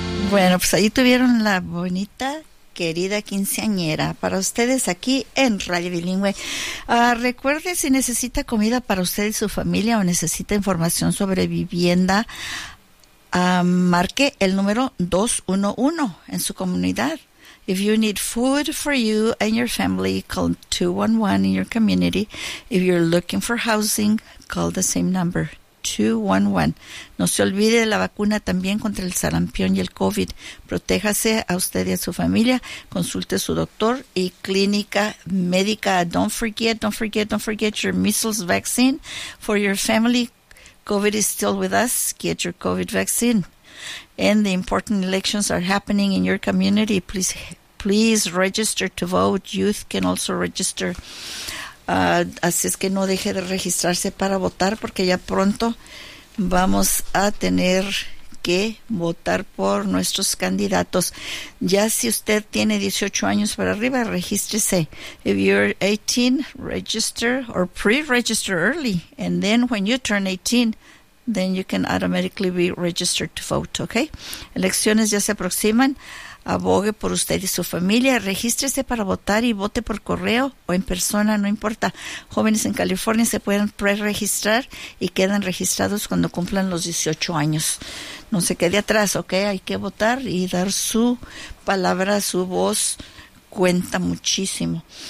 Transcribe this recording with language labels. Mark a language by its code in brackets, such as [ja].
[es] Bueno, pues ahí tuvieron la bonita, querida quinceañera para ustedes aquí en Radio Bilingüe. Recuerde, si necesita comida para usted y su familia o necesita información sobre vivienda, marque el número 211 en su comunidad. [en] If you need food for you and your family, call 211 in your community. If you're looking for housing, call the same number. 211. [es] No se olvide de la vacuna también contra el sarampión y el COVID. Protéjase a usted y a su familia. Consulte a su doctor y clínica médica. [en] Don't forget your measles vaccine for your family. COVID is still with us. Get your COVID vaccine. And the important elections are happening in your community. Please register to vote. Youth can also register. [es] Así es que no deje de registrarse para votar, porque ya pronto vamos a tener que votar por nuestros candidatos. Ya si usted tiene 18 años para arriba, regístrese. [en] If you're 18, register or pre-register early. And then when you turn 18, then you can automatically be registered to vote, okay? [es] Elecciones ya se aproximan. Abogue por usted y su familia, regístrese para votar y vote por correo o en persona, no importa. Jóvenes en California se pueden pre-registrar y quedan registrados cuando cumplan los 18 años. No se quede atrás, ¿ok? Hay que votar y dar su palabra, su voz, cuenta muchísimo.